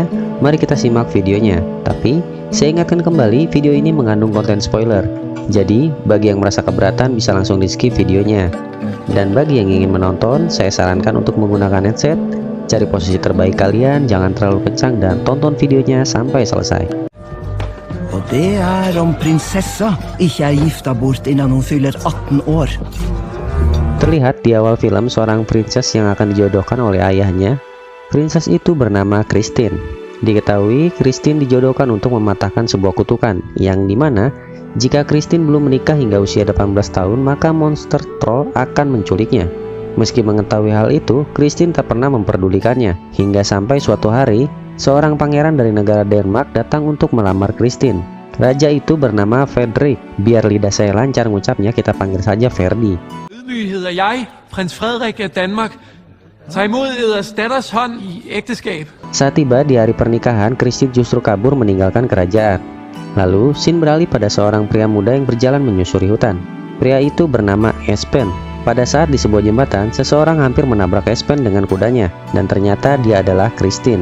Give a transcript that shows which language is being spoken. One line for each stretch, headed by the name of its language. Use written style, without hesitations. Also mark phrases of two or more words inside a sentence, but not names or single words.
Indonesian: Mari kita simak videonya. Tapi, saya ingatkan kembali, video ini mengandung konten spoiler. Jadi, bagi yang merasa keberatan bisa langsung di-skip videonya. Dan bagi yang ingin menonton, saya sarankan untuk menggunakan headset. Cari posisi terbaik kalian, jangan terlalu kencang, dan tonton videonya sampai selesai.
Norwegian: Og det om prinsessa ikke gifta bort innan hun fyller 18 år.
Indonesian: Terlihat di awal film seorang princess yang akan dijodohkan oleh ayahnya. Princess itu bernama Christine. Diketahui Christine dijodohkan untuk mematahkan sebuah kutukan, yang dimana jika Christine belum menikah hingga usia 18 tahun, maka monster troll akan menculiknya. Meski mengetahui hal itu, Christine tak pernah memperdulikannya, hingga sampai suatu hari, seorang pangeran dari negara Denmark datang untuk melamar Christine. Raja itu bernama Frederik. Biar lidah saya lancar ngucapnya, kita panggil saja Ferdi.
Danish: Ydmyghed jeg, prins Frederik af Danmark, tager imod eders datters hånd i ægteskab.
Indonesian: Saat tiba di hari pernikahan, Christine justru kabur meninggalkan kerajaan. Lalu, scene beralih pada seorang pria muda yang berjalan menyusuri hutan. Pria itu bernama Espen. Pada saat di sebuah jembatan, seseorang hampir menabrak Espen dengan kudanya, dan ternyata dia adalah Christine.